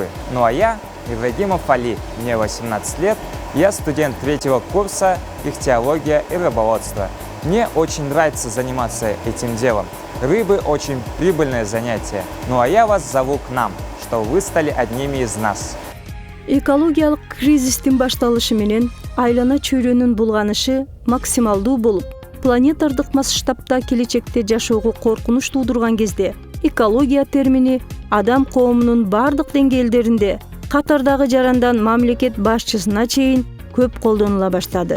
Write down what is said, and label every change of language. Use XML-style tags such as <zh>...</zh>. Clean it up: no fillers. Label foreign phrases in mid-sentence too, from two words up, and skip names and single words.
<ru>Ну а я Ибрагимов Али, мне 18 лет, я студент 3-го курса ихтиология и рыбоводство. Мне очень нравится заниматься этим делом. Рыбы очень прибыльное занятие. Ну а я вас зову к нам, чтобы вы стали одними из нас.</ru> <ky>Экологиялык кризистин башталышы менен айлана чөйрөнүн булганышы максималдуу болуп, планетардык масштабта келечекте жашоого коркунуч туудурган кезде экология термини адам коомунун бардык деңгээлдеринде катардагы жарандан мамлекет башчысына чейин көп колдонула баштады.</ky>